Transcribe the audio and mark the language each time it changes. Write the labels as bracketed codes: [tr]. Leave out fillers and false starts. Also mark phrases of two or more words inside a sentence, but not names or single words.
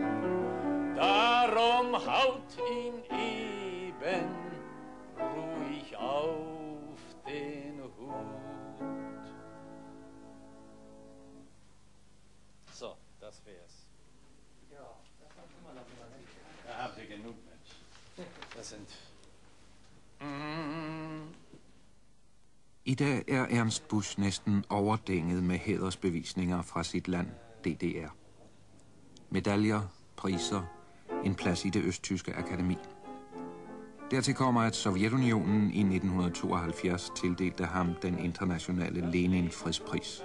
[de] Darum haut ihn eben ruhig auf den Hut. So, das wär's. Ja, das machen wir noch mal. Da habt ihr genug, Mensch. Das sind... [da] I dag er Ernst Busch næsten overdænget med hædersbevisninger fra sit land, DDR. Medaljer, priser, en plads i det østtyske akademi. Dertil kommer, at Sovjetunionen i 1972 tildelte ham den internationale Lenin-fredspris.